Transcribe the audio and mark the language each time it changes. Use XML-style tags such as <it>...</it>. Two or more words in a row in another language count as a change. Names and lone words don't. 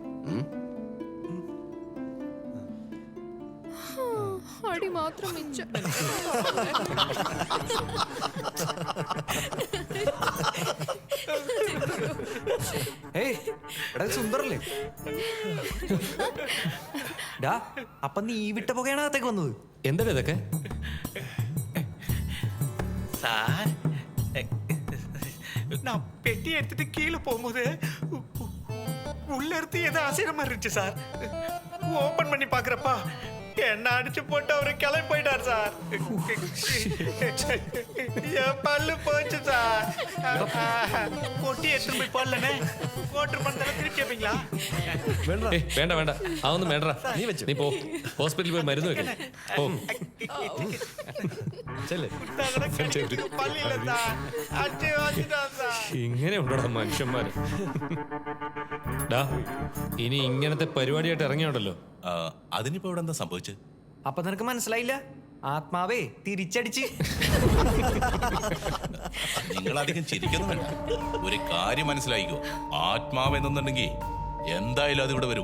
<ml>അടി മാത്രം മിച്ചം. ഏയ്, എടാ സുന്ദറല്ലേ? ഡാ, അപ്പൊ നീ വിട്ട പുകയാണ് അകത്തേക്ക് വന്നത്? എന്താണ് ഇതൊക്കെ?</ml> <ta>சார் நான் பெட்டி எடுத்துட்டு கீழே போகும்போது உள்ள இருந்து ஏதோ அசைற மாதிரி இருந்துச்சு சார். ஓபன் பண்ணி பாக்குறப்பா என்ன அடிச்சு போட்டு அவரு கிளம்பி போயிட்டார் சார். என் பல்லு போச்சு சார். கொட்டி எடுத்துட்டு போய் போடலனே. கோட்டர் பணத்தை திருப்பி கேப்பீங்களா?</ta> <ml>ഏയ്, വേണ്ട വേണ്ട അതൊന്നും വേണ്ട. നീ പോ, ഹോസ്പിറ്റലിൽ പോയി മരുന്ന് വെക്കണം. പോ.</ml> <ta>பள்ளியில சார் அடிச்சு வச்சுட்டான் சார்.</ta> <ml>ഇങ്ങനെ ഉണ്ടോ മനുഷ്യന്മാര്? ഡാ, ഇനി ഇങ്ങനത്തെ പരിപാടിയായിട്ട് ഇറങ്ങിയുണ്ടല്ലോ. അതിനിപ്പോ ഇവിടെ എന്താ സംഭവിച്ചത്? അപ്പൊ നിനക്ക് മനസ്സിലായില്ല? ആത്മാവേ തിരിച്ചടിച്ച്. നിങ്ങൾ അധികം ചിരിക്കുന്നു വേണ്ട. ഒരു കാര്യം മനസ്സിലായിക്കോ, ആത്മാവ് എന്നുണ്ടെങ്കിൽ എന്തായാലും അതിവിടെ വരും.</ml>